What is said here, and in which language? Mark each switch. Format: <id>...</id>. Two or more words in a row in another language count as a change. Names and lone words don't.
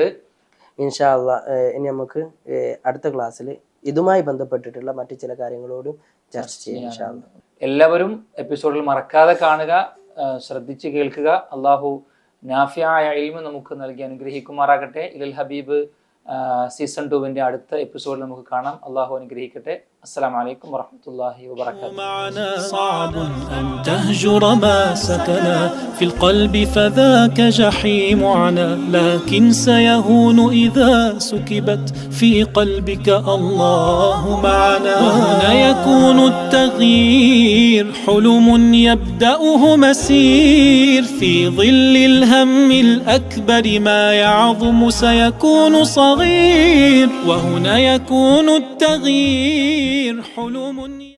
<ar>إن شاء الله</ar> <ml>ഇനി നമുക്ക് അടുത്ത ക്ലാസ്സിൽ ഇതുമായി ബന്ധപ്പെട്ടിട്ടുള്ള മറ്റു ചില കാര്യങ്ങളോടും ചർച്ച ചെയ്യാം</ml> <ar>إن شاء الله.</ar> <ml>എല്ലാവരും എപ്പിസോഡിൽ മറക്കാതെ കാണുക, ശ്രദ്ധിച്ച് കേൾക്കുക. അള്ളാഹു നാഫിയായ ഇൽമ് നമുക്ക് നൽകി അനുഗ്രഹിക്കുമാറാകട്ടെ. ഇലൽ ഹബീബ് സീസൺ 2 അടുത്ത എപ്പിസോഡിൽ നമുക്ക് കാണാം. അള്ളാഹു അനുഗ്രഹിക്കട്ടെ.</ml> <ar>السلام عليكم ورحمة الله وبركاته. صعب أن تهجر ما سكنا في القلب فذاك جحيم عنا لكن سيهون إذا سكبت في قلبك الله معنا وهنا يكون التغيير حلم يبدأه مسير في ظل الهم الأكبر ما يعظم سيكون صغير وهنا يكون التغيير حلم</ar>